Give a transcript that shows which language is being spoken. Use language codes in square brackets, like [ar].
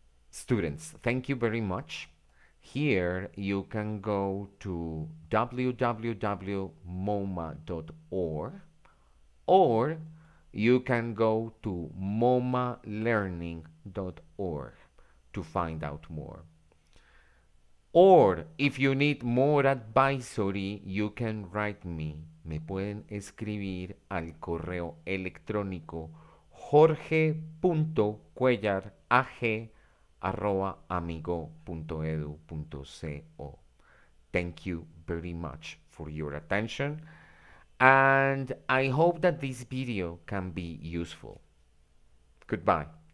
[en] Students, thank you very much. Here you can go to www.moma.org, or you can go to momalearning.org to find out more. Or if you need more advisory, you can write me. [es] Me pueden escribir al correo electrónico jorge.cuellarag@amigo.edu.co. [en] Thank you very much for your attention, and I hope that this video can be useful. Goodbye.